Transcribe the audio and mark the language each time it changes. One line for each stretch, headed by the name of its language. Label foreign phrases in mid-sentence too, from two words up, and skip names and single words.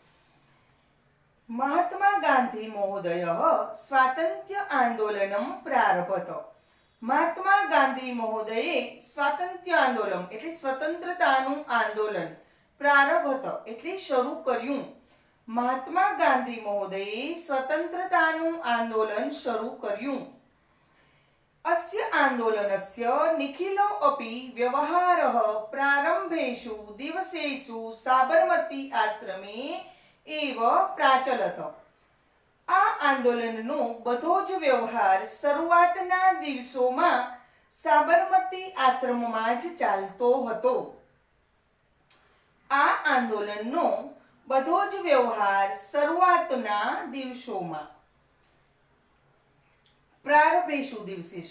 Gujarati: મહાત્મા ગાંધી
Sanskrit: महोदय स्वातंत्र्य आंदोलनम प्रारभत
Gujarati: મહાત્મા ગાંધી મહોદયે સ્વાતંત્ર્ય આંદોલન એટલે સ્વતંત્રતાનું આંદોલન પ્રારભત એટલે શરૂ કર્યું મહાત્મા ગાંધી મહોદયે સ્વતંત્રતાનું આંદોલન શરૂ કર્યું
Sanskrit: अस्य आंदोलनस्य निखिलो अपि व्यवहारः प्रारंभेषु दिवसेषु साबरमती आश्रमे एव प्राचलत
Gujarati: આ આંદોલનનો બધો જ વ્યવહાર શરૂઆતના દિવસોમાં સાબરમતી આશ્રમમાં જ ચાલતો હતો આ આંદોલનનો બધો જ વ્યવહાર શરૂઆતના દિવસોમાં
Sanskrit: प्रारंभेषु दिवसेषु